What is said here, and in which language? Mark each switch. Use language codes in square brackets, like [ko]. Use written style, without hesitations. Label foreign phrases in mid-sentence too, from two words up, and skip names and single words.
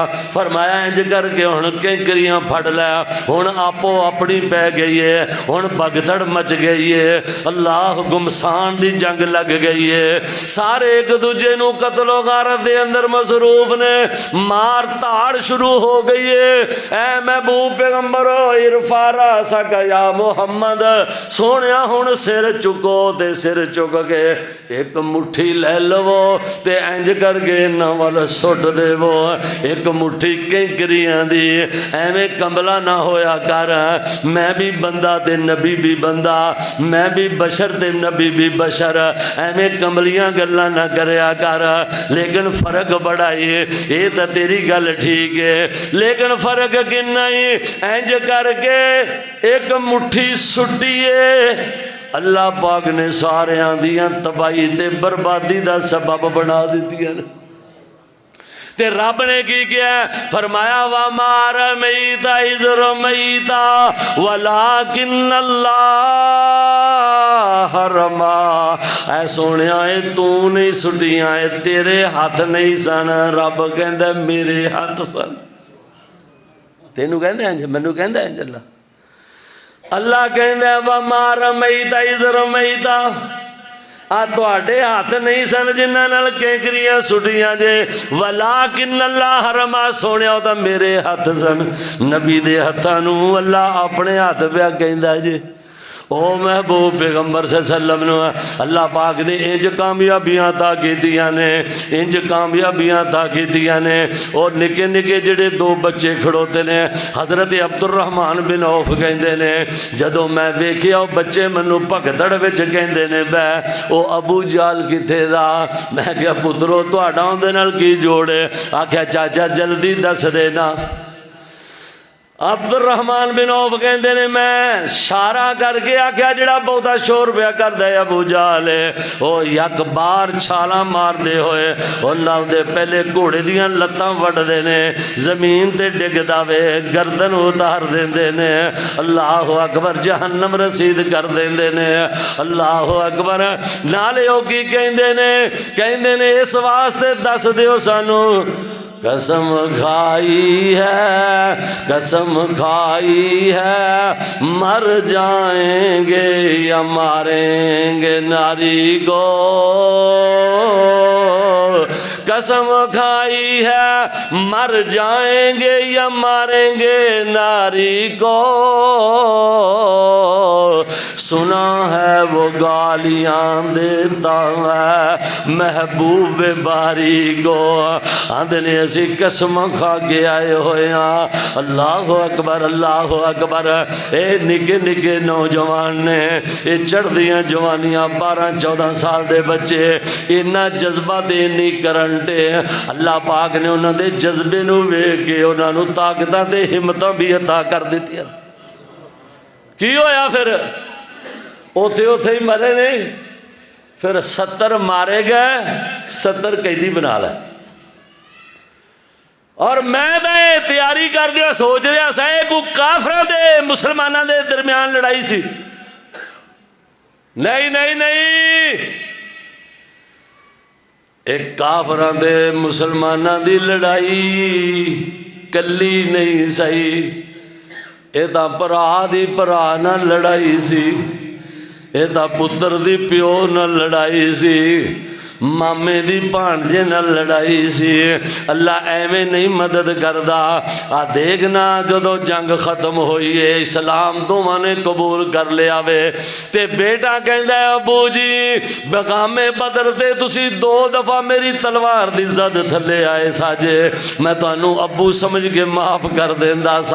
[pa] فرمایا انج کر کے ہن کینکریاں پھڑ لیا، ہن آپو اپنی پہ گئی ہے، ہن پگتڑ مچ گئی ہے، اللہ گمسان دی جنگ لگ گئی ہے، سارے ایک دوجے نو قتل و غارت دے اندر مصروف نے، مار تاڑ شروع ہو گئی ہے۔ اے محبوب پیغمبرو [ar] ارفع راسک یا محمد، [pa] سونیا ہن سر چکو تے سر چک کے ایک مٹھی لے لو تے انج کر کے نوال سٹ دے وہ ایک مٹھی کنکریاں دی، ایویں کمبلا نہ ہویا کر، میں بھی بندہ تے نبی بھی بندہ، میں بھی بشر تے نبی بھی بشر، ایویں کمبلیاں گلاں نہ کریا کر، لیکن فرق بڑا ہے، یہ تو تیری گل ٹھیک ہے، لیکن فرق کنا ہی انج کر کے ایک مٹھی سٹیے، اللہ پاک نے سارے آندیاں تباہی تے بربادی دا سبب بنا دیتیاں تے رب نے کی کیا؟ [ar] فرمایا وَمَا رَمَيْتَ إِذْ رَمَيْتَ وَلَكِنَّ اللَّهَ رَمَى۔ [pa] اے سونیا اے تو نہیں سٹیاں، اے تیرے ہاتھ نہیں سن، رب کہندا میرے ہاتھ سن۔ تینوں کہندا ہے مینوں کہندا ہے اللہ کہندا [ar] وَمَا رَمَيْتَ إِذْ رَمَيْتَ، [pa] تواڈے ہاتھ نہیں سن جنہاں نال کینکریاں سٹیاں جے، [ar] وَلَكِنَّ اللَّهَ رَمَى، [pa] سونیا تا میرے ہاتھ سن۔ نبی دے ہتھاں نو اللہ اپنے ہاتھ پہ کہندا جے۔ او محبوب پیغمبر [ar] صلی اللہ علیہ وسلم [pa] نے اللہ پاک نے انج کامیابیاں عطا کیتیاں نے، انج کامیابیاں عطا کیتیاں نے۔ اور نکے نکے جڑے دو بچے کھڑوتے نے، حضرت عبد الرحمن بن عوف کہندے نے جدو میں ویکھیا او بچے منو پگتڑ وچ کہندے نے بے او ابو جال کتے دا؟ میں کہیا پترو تہاڈا اودے نال کی جوڑ ہے؟ آکھیا چاچا جلدی دس دینا۔ عبد الرحمن بن عوف کہندے نے میں اشارہ کر کے آکھیا جڑا بہتا شور پیا کردا ہے ابو جہل ہے، او یک بار چھالاں مار دے ہوئے انہاں دے پہلے گھوڑے دیاں لتاں وڈ دے نے، زمین تے ڈگدا وے، گردن اتار دیندے نے، [ar] اللہ اکبر، [pa] جہنم رسید کر دیندے نے، [ar] اللہ اکبر۔ [pa] نالے او کی کہندے نے اس واسطے دس دیو سانو، [ur] قسم کھائی ہے مر جائیں گے یا ماریں گے ناری کو، قسم کھائی ہے مر جائیں گے یا ماریں گے ناری کو، سنا ہے وہ گالیاں دیتا ہے محبوب باری کو، [pa] آندھنے اسی قسم کھا کے آئے ہوئے ہاں۔ [ar] اللہ اکبر، اللہ اکبر۔ [pa] اے نکے نکے نوجوان نے، اے چڑھ دیاں جوانیاں 12-14 سال دے بچے، انہاں جذبہ دے نہیں کرنٹے، اللہ پاک نے انہاں دے جذبے نو ویکھ کے انہاں نو طاقتاں تے ہمتاں بھی عطا کر دیتی ہیں۔ کی ہویا پھر؟ اوتھے ہی مرے نہیں، پھر 70 مارے گئے، 70 قیدی بنا لے۔ اور میں تے تیاری کر دیا سوچ رہا سا کو کافروں دے مسلمانوں دے درمیان لڑائی سی، نہیں، ایک کافروں دے مسلمانوں دی لڑائی کلی نہیں سہی، یہ تو بھرا دی بھرا نال لڑائی سی، یے تو پتر دی پیو نال لڑائی سی، مامے دی بھانجے نال لڑائی سی. اللہ ایویں نہیں مدد کردا۔ آ دیکھنا جدوں جنگ ختم ہوئی ہے، اسلام دوواں نے قبول کر لیا وے، تے بیٹا کہندا ابو جی مقامے بدر تے تسی 2 دفعہ میری تلوار دی زد تھلے آئے ساجے، میں تہانوں ابو سمجھ کے معاف کر دیندا سا.